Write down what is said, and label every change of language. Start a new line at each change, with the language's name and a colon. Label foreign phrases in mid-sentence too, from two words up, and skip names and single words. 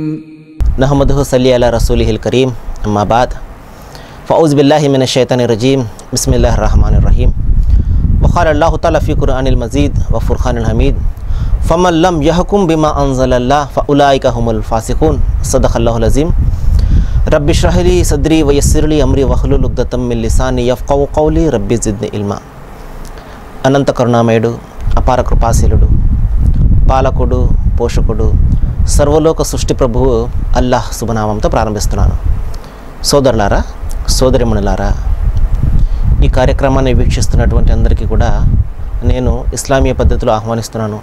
Arabic: نحمده نصلي على رسوله الكريم أما بعد فأعوذ بالله من الشيطان الرجيم بسم الله الرحمن الرحيم وقال الله تعالى في القرآن المجيد والفرقان الحميد فمن لم يحكم بما أنزل الله فأولئك هم الفاسقون صدق الله العظيم رب اشرح لي صدري ويسر لي أمري واحلل عقدة من لساني يفقهوا قولي رب زدني علما.
Telugu: అనంత కరుణామయుడు, అపార కృపాశీలుడు, పాలకుడు, పోషకుడు, సర్వలోక సృష్టి ప్రభువు అల్లాహ్ శుభనామంతో ప్రారంభిస్తున్నాను. సోదరులారా, సోదరిమణులారా, ఈ కార్యక్రమాన్ని వీక్షిస్తున్నటువంటి అందరికీ కూడా నేను ఇస్లామీయ పద్ధతిలో ఆహ్వానిస్తున్నాను.